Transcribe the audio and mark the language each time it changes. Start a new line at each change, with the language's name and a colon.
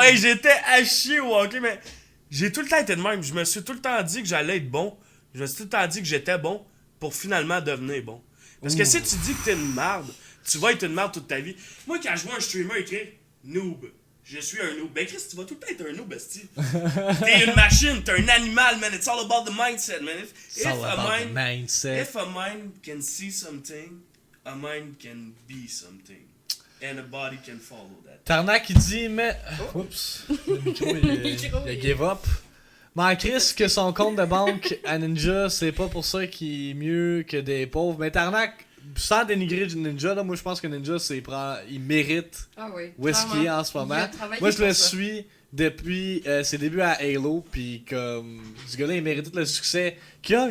French: Hey, j'étais à chier au hockey, mais j'ai tout le temps été de même. Je me suis tout le temps dit que j'allais être bon. Je me suis tout le temps dit que j'étais bon pour finalement devenir bon. Parce que si tu dis que t'es une merde, tu vas être une merde toute ta vie. Moi, quand je vois un streamer écrire noob, je suis un noob. Ben, Chris, tu vas tout le temps être un noob, esti. T'es une machine, t'es un animal, man.
English: It's all about the mindset, man. It's all about the mindset. If a mind can see something, a mind can be something. And a body can follow that.
French: Tarnac, il dit, mais. Oups. Le micro, il a give up. Mais Chris, que son compte de banque à Ninja, c'est pas pour ça qu'il est mieux que des pauvres. Mais Tarnac, sans dénigrer Ninja, là, moi je pense que Ninja, il mérite Ah oui. où est-ce qu'il est en ce Il a moment. travaillé Moi je pour le ça. suis depuis ses débuts à Halo, pis comme ce gars-là il mérite tout le succès qu'il a.